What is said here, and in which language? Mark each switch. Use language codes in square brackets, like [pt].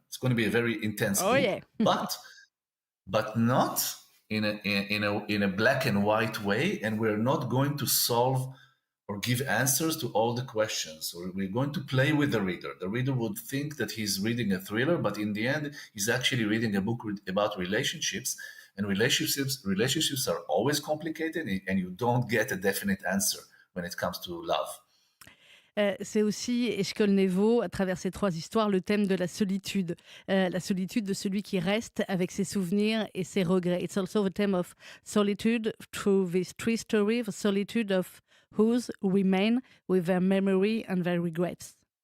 [en] It's going to be a very intense book, but not in a black and white way, and we're not going to solve or give answers to all the questions. So we're going to play with the reader. The reader would think that he's reading a thriller, but in the end, he's actually reading a book about relationships. And relationships are always complicated, and you don't get a definite answer when it comes to love. [fr] C'est aussi Eshkol-Nevo, à travers ces trois histoires, le thème de la solitude de celui qui reste avec ses souvenirs et ses regrets. [en] It's also the theme of solitude through these three stories, the solitude of those who remain with their memory and their regrets.